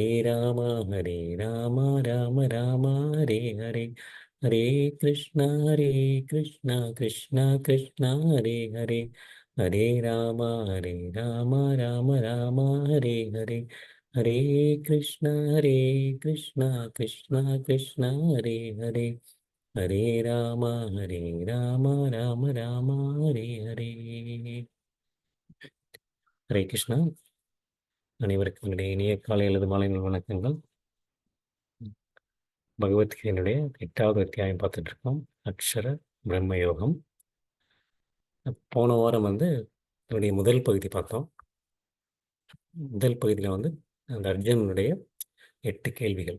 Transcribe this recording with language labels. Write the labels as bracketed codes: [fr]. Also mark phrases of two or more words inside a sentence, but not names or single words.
[sa] ராம ஹரே ராம ராம ராம ஹரே ஹரே ஹரே கிருஷ்ணா கிருஷ்ணா கிருஷ்ணா ஹரே ஹரே ஹரே ராம ராம ராம ஹரே ஹரே ஹரே கிருஷ்ணா கிருஷ்ணா கிருஷ்ணா ஹரே ஹரே ஹரே ராம ஹரே ராம ராம ராம ஹரே ஹரே. [ta] ஹரே கிருஷ்ணா. அனைவருக்கும் என்னுடைய இனிய காலை அல்லது மாலை வணக்கங்கள். பகவத்கீதையினுடைய 8வது அத்தியாயம் பார்த்துட்டு இருக்கோம். அக்ஷர பிரம்ம யோகம். போன வாரம் இதனுடைய முதல் பகுதி பார்த்தோம். முதல் பகுதியில் அந்த அர்ஜுனனுடைய 8 கேள்விகள்.